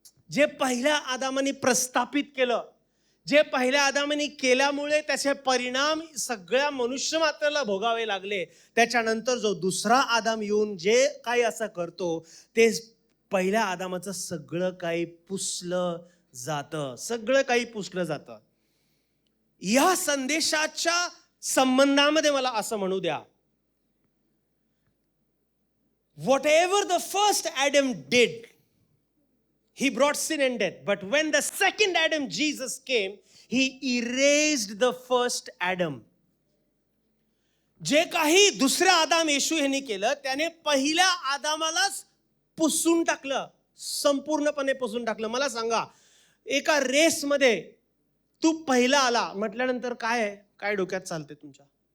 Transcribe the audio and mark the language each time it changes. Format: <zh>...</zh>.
<mr>जे पहिल्या आदामाने प्रस्थापित केलं, जे पहिल्या आदामाने केल्यामुळे त्याचे परिणाम सगळ्या मनुष्य मात्राला भोगावे लागले, त्याच्यानंतर जो दुसरा आदाम येऊन जे काही असं करतो, ते पहिल्या आदामाचं सगळं काही पुसलं जातं, सगळं काही पुसलं जातं. या संदेशाच्या संबंधामध्ये मला असं म्हणू द्या,</mr> <en>whatever the first Adam did, he brought sin and death. But when the second Adam, Jesus, came, he erased the first Adam.</en> <mr>जे काही दुसरा आदाम येशू यांनी केलं, त्याने पहिल्या आदामालाच पुसून टाकलं, संपूर्णपणे पुसून टाकलं. मला सांगा, एका रेसमध्ये तू पहिला आला म्हटल्यानंतर काय आहे, काय डोक्यात चालते तुमच्या?</mr>